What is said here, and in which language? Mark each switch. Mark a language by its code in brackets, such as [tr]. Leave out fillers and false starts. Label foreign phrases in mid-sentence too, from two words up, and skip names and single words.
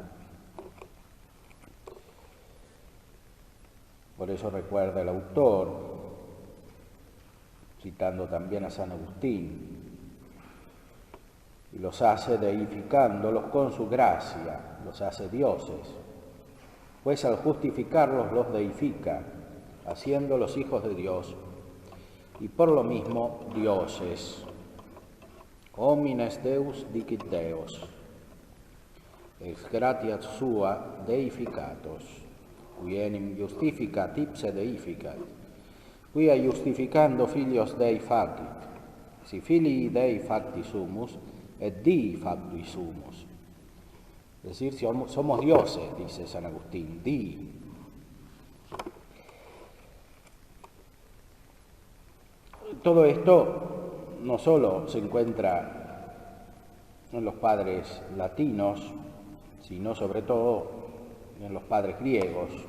[es] Por eso recuerda el autor, citando también a San Agustín, y los hace deificándolos con su gracia, los hace dioses, pues al justificarlos los deifica, haciéndolos hijos de Dios, y por lo mismo dioses. [la] Homines Deus dicit Deos, ex gratia sua deificatos, qui enim justificat ipse deificat, quia justificando filios Dei facit, si filii Dei facti sumus, et Dii facti sumus. [es] Es decir, somos dioses, dice San Agustín, Dii. Todo esto no solo se encuentra en los padres latinos, sino sobre todo en los padres griegos.